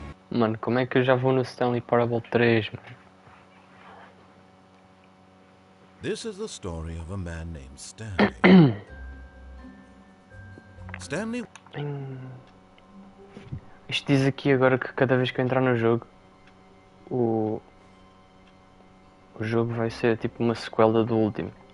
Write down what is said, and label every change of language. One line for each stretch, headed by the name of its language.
Portuguese: Mano, como é que eu já vou no Stanley Parable 3, mano?
English: This is the story of a man named Stanley. Stanley...
Portuguese: Isto diz aqui agora que cada vez que eu entrar no jogo, o jogo vai ser tipo uma sequela do último.